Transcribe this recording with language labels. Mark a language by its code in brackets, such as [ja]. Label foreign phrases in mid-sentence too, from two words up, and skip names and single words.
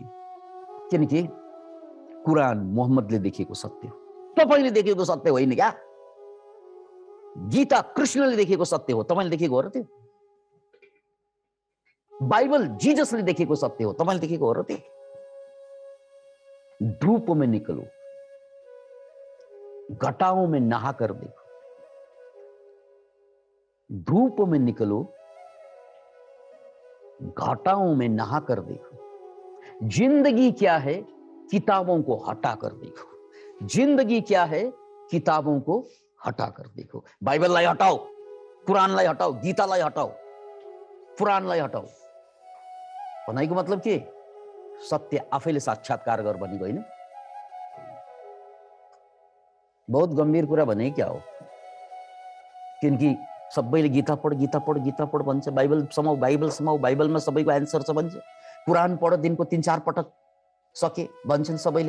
[ne] किनकि कुरान मोहम्मदले देखेको सत्य हो, तपाईले देखेको सत्य होइन क्या। गीता कृष्णले देखेको सत्य हो, तपाईले देखेको हो र त्यो? बाइबल जिजसले देखेको सत्य हो, तपाईले देखेको हो र त्यो? [hi] धूप में निकलो, घटाओं में नहा कर देखो। धूप में निकलो, घटाओं में नहा कर देखो। जिंदगी क्या है, किताबों को हटा कर देखो। जिंदगी क्या है, किताबों को हटा कर देखो। [ne] बाइबललाई हटाओ, कुरानलाई हटाओ, गीतालाई हटाओ, पुराणलाई हटाओ। भनाइको मतलब के? सत्य आफैले साक्षात्कार गर भनेको होइन। बहुत गम्भीर कुरा भने क्या हो? किनकि सबैले गीता पढ, गीता पढ, गीता पढ भन्छ, बाइबल समाउ, बाइबल समाउ, बाइबलमा सबैको एन्सर छ भन्छ, कुरान पढ दिनको 3-4 पटक सके भन्छन् सबैले।